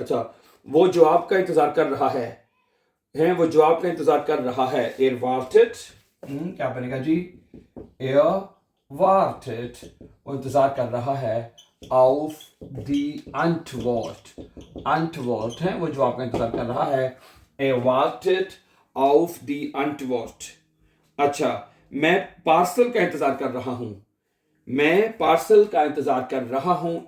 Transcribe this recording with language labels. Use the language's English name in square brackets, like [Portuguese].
[Hindi] अच्छा, वो जवाब का इंतजार कर रहा है, वो जवाब का इंतजार कर रहा है। [German] Er wartet, [Hindi] क्या बनेगा जी? Er wartet, वो इंतजार कर रहा है। [German] auf die Antwort, [Hindi] Antwort है, वो जवाब का इंतजार कर रहा है। [German] Er wartet auf die Antwort। [Hindi] अच्छा, मैं पार्सल का इंतजार कर रहा हूं, मैं पार्सल का इंतजार कर रहा हूं।